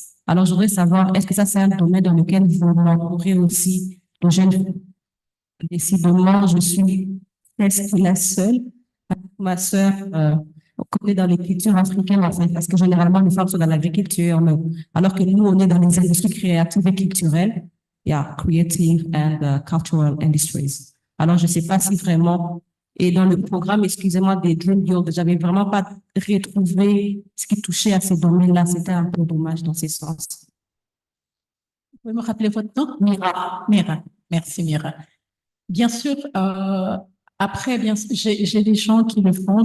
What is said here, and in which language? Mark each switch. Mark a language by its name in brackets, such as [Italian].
[French] Alors, je voudrais savoir, est-ce que ça, c'est un domaine dans lequel vous entourez aussi de jeunes? Décidément, je suis presque la seule. Ma sœur, on est dans les cultures africaines, en fait, parce que généralement, les femmes sont dans l'agriculture, alors que nous, on est dans les industries créatives et culturelles. [English] Yeah, creative and cultural industries. [French] Alors, je ne sais pas si vraiment, et dans le programme, excusez-moi, des Dream Build, j'avais vraiment pas retrouvé ce qui touchait à ces domaines-là. C'était un peu dommage dans ces sens. Vous pouvez me rappeler votre nom? Mira. Mira. Merci, Mira. Bien sûr, après, bien sûr, j'ai des gens qui le font.